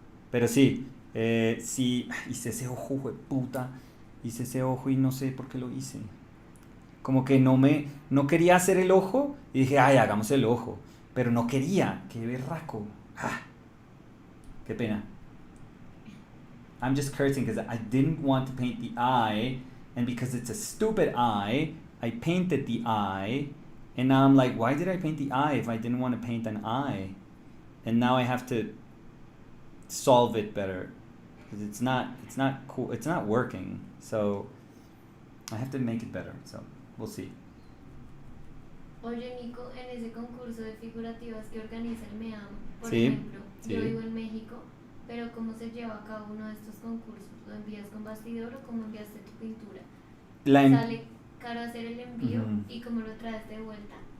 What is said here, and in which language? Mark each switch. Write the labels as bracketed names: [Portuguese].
[Spanish] Pero sí, sí, hice ese ojo, puta, hice ese ojo y no sé por qué lo hice. Como que no quería hacer el ojo y dije, ay, hagamos el ojo. Pero no quería, qué berraco. Ah, qué pena. [English] I'm just cursing because I didn't want to paint the eye, and because it's a stupid eye, I painted the eye, and now I'm like, why did I paint the eye if I didn't want to paint an eye? And now I have to solve it better because it's not cool, it's not working. So I have to make it better. So we'll see. [Spanish] Oye, Nico, en ese concurso de figurativas que organiza el MEAM, por Sí, ejemplo, sí. yo vivo en México, pero ¿cómo se lleva a cabo uno de estos concursos? ¿Lo envías con bastidor o cómo enviaste tu pintura? ¿Sale caro hacer el envío y cómo lo traes de vuelta?